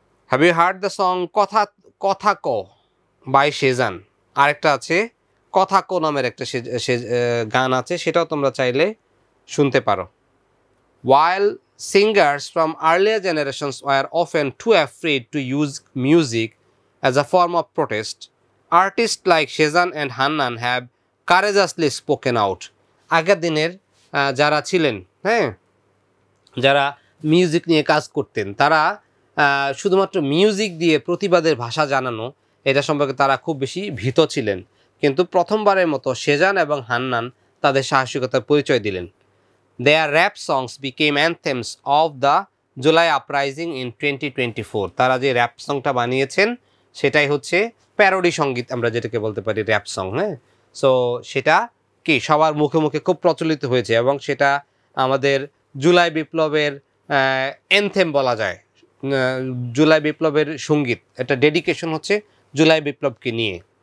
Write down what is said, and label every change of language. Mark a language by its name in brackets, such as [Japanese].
[English] Have you heard the song কথা কথা ক বাই শেজান? [Bangla] আরেকটা আছে কথা কো নামের একটা গান আছে, সেটাও তোমরা চাইলে শুনতে পারো। [English] While singers from earlier generations were often too afraid to use music as a form of protest, artists like Shezan and Hannan have courageously spoken out. [Bangla] আগের দিনের যারা ছিলেন, হ্যাঁ, যারা মিউজিক নিয়ে কাজ করতেন, তারা শুধুমাত্র মিউজিক দিয়ে প্রতিবাদের ভাষা জানানো এটা সম্পর্কে তারা খুব বেশি ভীত ছিলেন। কিন্তু প্রথমবারের মতো শেজান এবং হান্নান তাদের সাহসিকতার পরিচয় দিলেন। [English] Their rap songs became anthems of the July uprising in 2024. [Bangla] তারা যে র্যাপ সংটা বানিয়েছেন সেটাই হচ্ছে প্যারোডি সঙ্গীত, আমরা যেটাকে বলতে পারি র্যাপ সং। হ্যাঁ, সো সেটা কি সবার মুখে মুখে খুব প্রচলিত হয়েছে এবং সেটা আমাদের জুলাই বিপ্লবের অ্যানথেম বলা যায়। জুলাই বিপ্লবের সঙ্গীত, এটা ডেডিকেশন হচ্ছে জুলাই বিপ্লবকে নিয়ে।